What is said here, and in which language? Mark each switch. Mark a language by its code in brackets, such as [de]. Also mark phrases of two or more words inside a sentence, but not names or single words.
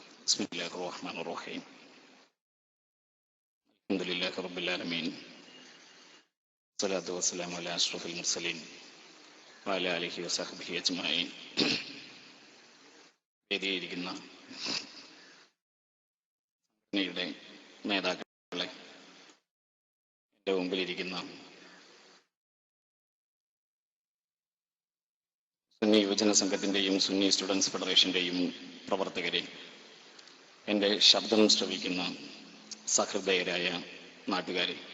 [ar] بسم الله الرحمن الرحيم. الحمد لله رب العالمين. الصلاة والسلام على أشرف المرسلين وعلى آله وصحبه أجمعين. [ml] വേദിയിരിക്കുന്ന സംഘടനയുടെ നേതാക്കളെ, എൻ്റെ മുമ്പിലിരിക്കുന്ന സുന്നി യുവജന സംഘത്തിൻ്റെയും സുന്നി സ്റ്റുഡൻസ് ഫെഡറേഷൻ്റെയും പ്രവർത്തകരെ, എൻ്റെ ശബ്ദം ശ്രവിക്കുന്ന സഹൃദയരായ നാട്ടുകാരെ,